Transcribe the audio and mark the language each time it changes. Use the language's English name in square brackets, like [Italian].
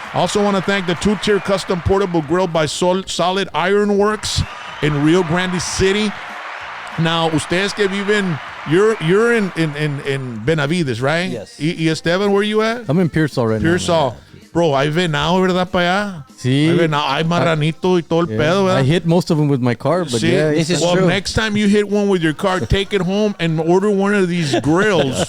[English] Also want to thank the two-tier custom portable grill by Solid Ironworks in Rio Grande City. Now, [Spanish] ustedes que viven, [English] you're in Benavides, right? Yes. Y Esteban, where you at? I'm in Pearsall right now. Pearsall. [Spanish] Bro, hay venado, ¿verdad, para allá? Sí. Hay venado, hay marranito y todo el pedo, ¿verdad? [English] I hit most of them with my car, but See, yeah. This is well, true. next time you hit one with your car, take it home and order one of these grills.